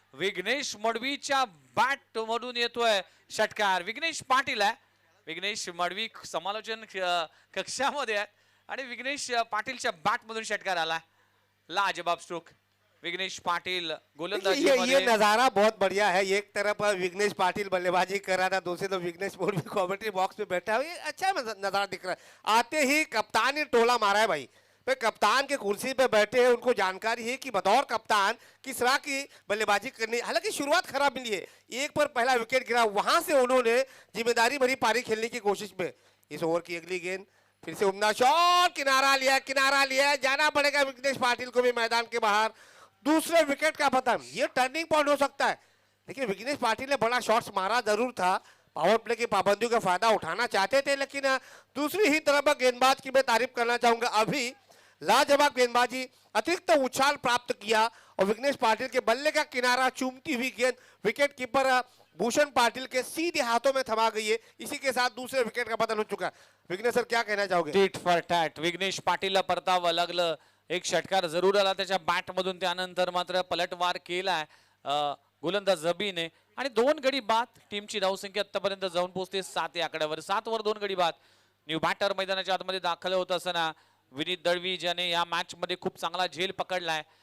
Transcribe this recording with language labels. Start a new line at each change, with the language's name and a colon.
Marathi: Vighnesh मडवीच्या bat मधून येतोय षटकार. विघ्नेश पाटील आहे. विघ्नेश मडवी समालोचन कक्षामध्ये आहे आणि विघ्नेश पाटीलच्या बॅट मधून षटकार आला. लाजवाब स्ट्रोक. विघ्नेश पाटिल गोलंदाजी
Hindi: ये नजारा बहुत बढ़िया है. एक तरफ विघ्नेश पाटिल बल्लेबाजी कर रहा था, दूसरी तरफ विघ्नेश मोदी कमेंट्री बॉक्स में बैठा है. ये अच्छा नजारा दिख रहा है. आते ही कप्तान ने टोला मारा है भाई. भाई कप्तान के कुर्सी पे बैठे हैं, उनको जानकारी है कि बतौर कप्तान किस तरह की बल्लेबाजी करनी. हालांकि शुरुआत खराब मिली है, एक पर पहला विकेट गिरा, वहां से उन्होंने जिम्मेदारी भरी पारी खेलने की कोशिश में. इस ओवर की अगली गेंद फिर से उम्दा शॉट, किनारा लिया. जाना पड़ेगा विघ्नेश पाटिल को भी मैदान के बाहर. दूसरे विकेट का पतन, ये टर्निंग पॉइंट हो सकता है. लेकिन विघ्नेश पाटिल ने बड़ा शॉट्स मारा जरूर था. पावर प्ले की पाबंदियों का फायदा उठाना चाहते थे, लेकिन दूसरी ही तरफ गेंदबाज की मैं तारीफ करना चाहूंगा. अभी लाजवाब गेंदबाजी, अतिरिक्त उछाल प्राप्त किया और विघ्नेश पाटिल के बल्ले का किनारा चूमती हुई गेंद विकेट कीपर भूषण पाटिल के सीधे हाथों में थमा गई है. इसी के साथ दूसरे विकेट का पतन हो चुका है. विघ्नेश सर क्या कहना चाहोगे?
English: Tit for tat.
Marathi: विघ्नेश पाटीलला परतावं लागलं. एक षटकार जरूर आला त्याच्या बॅट मधून, त्यानंतर मात्र पलटवार केलाय गोलंदाज जबीने आणि 2 गडी बाद. टीमची धावसंख्या आतापर्यंत जाऊन पोहोचते 7 या आकड्यावर. 7 वर 2 गडी बाद. न्यू बॅटर मैदानाच्या आतमध्ये दाखल होत असताना विनीत दळवी ज्याने या मॅच मध्ये खूप चांगला झेल पकडलाय.